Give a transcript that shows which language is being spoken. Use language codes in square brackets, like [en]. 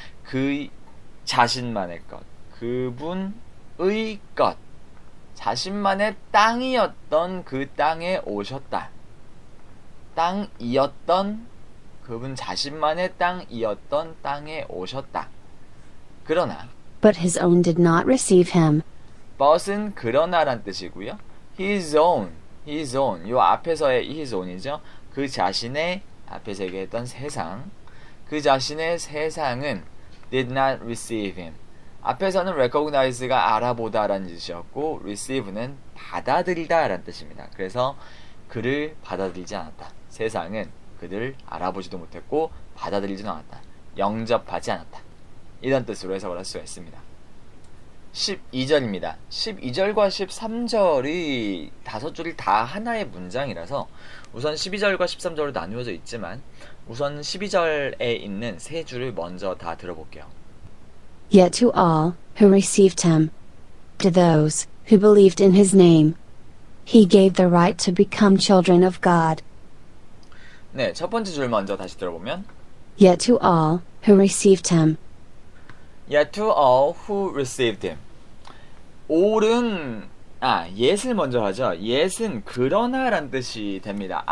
[ko] 그 자신만의 것, 그분의 것, 자신만의 땅이었던 그 땅에 오셨다. 땅이었던 그분 자신만의 땅이었던 땅에 오셨다. 그러나 [en] But his own did not receive him. [ko] but은 그러나란 뜻이고요. his own 요 앞에서의 his own이죠. 그 자신의 앞에서 얘기했던 세상 그 자신의 세상은 [en] did not receive him. [ko] 앞에서는 recognize가 알아보다라는 뜻이었고 receive는 받아들이다라는 뜻입니다. 그래서 그를 받아들이지 않았다. 세상은 그들을 알아보지도 못했고 받아들이지도 않았다. 영접하지 않았다. 이런 뜻으로 해석을 할 수가 있습니다. 12절입니다. 12절과 13절이 5줄이 다 하나의 문장이라서 우선 12절과 13절로 나누어져 있지만 우선 12절에 있는 3줄을 먼저 다 들어볼게요. [en] Yet to all who received him, to those who believed in his name, he gave the right to become children of God. [ko] 네, 첫 번째 줄 먼저 다시 들어보면 [en] Yet to all who received him. Yet to all who received him. [ko] all은 yet을 먼저 하죠. yet은 그러나란 뜻이 됩니다.